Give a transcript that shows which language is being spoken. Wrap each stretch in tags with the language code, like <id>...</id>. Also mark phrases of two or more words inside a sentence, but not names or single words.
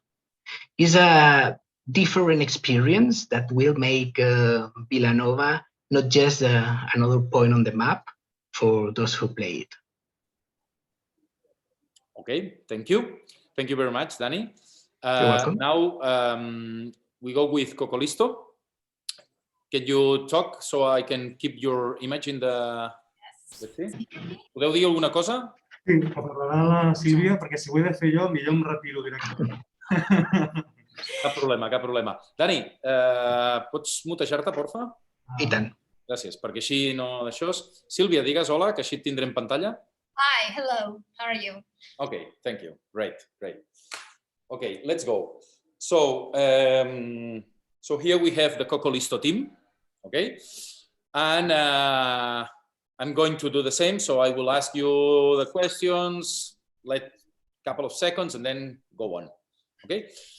<en>It's a different experience that will make Vilanova not just another point on the map for those who play it. Okay, thank you. Thank you very much, Dani. You're welcome. Now we go with Cokolisto. Can you talk so I can keep your image in the... Yes.</en> <ca>Podeu dir alguna cosa? Sí, per parlar la Sílvia, perquè si ho he de fer jo, millor em retiro directament. Cap problema, cap problema. Dani, pots mutejar-te, porfa? I tant. Gràcies, perquè així no d'això. Sílvia, digues hola, que així et tindré en pantalla.</ca> <en>Hi, hello. How are you? Okay, thank you. Great, great. Okay, let's go. So, so here we have the Cokolisto team, okay? And I'm going to do the same. So I will ask you the questions, let a couple of seconds, and then go on, okay?</en>